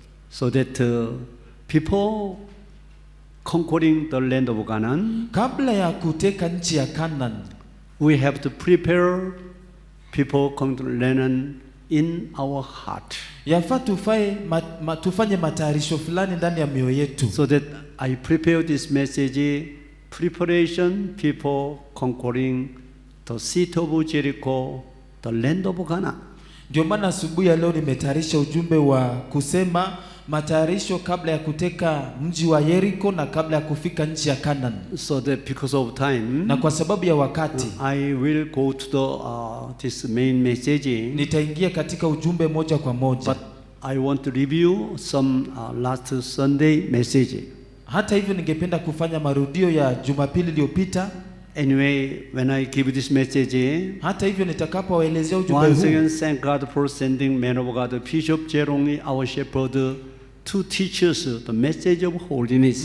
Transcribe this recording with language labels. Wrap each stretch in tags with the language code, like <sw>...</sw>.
<en>So that people conquering the land of Canaan,</en> <sw>kabla ya kuteka nchi ya Canaan,</sw> <en>we have to prepare people come to Canaan in our heart.</en> <sw>Yafaa tufanye matayarisho fulani ndani ya mioyo yetu.</sw> <en>So that I prepare this message, preparation, people conquering the city of Jericho, the land of Canaan.</en> <sw>Ndio maana asubuhi ya leo nimetayarisha ujumbe wa kusema matayarisho kabla ya kuteka mji wa Jericho na kabla ya kufika nchi ya Canaan.</sw> <en>So that because of time,</en> <sw>na kwa sababu ya wakati,</sw> <en>I will go to the this main message.</en> <sw>Nitaingia katika ujumbe moja kwa moja.</sw> <en>But I want to review some last Sunday message.</en> <sw>Hata hivyo ningependa kufanya marudio ya Jumapili iliyopita.</sw> <en>Anyway, when I give this message,</en> <sw>hata hivyo nitakapoelezea ujumbe</sw> <en>once</en> <sw>huu,</sw> <en>again thank God for sending man of God, Bishop Jerome, our shepherd, to teach us the message of holiness.</en>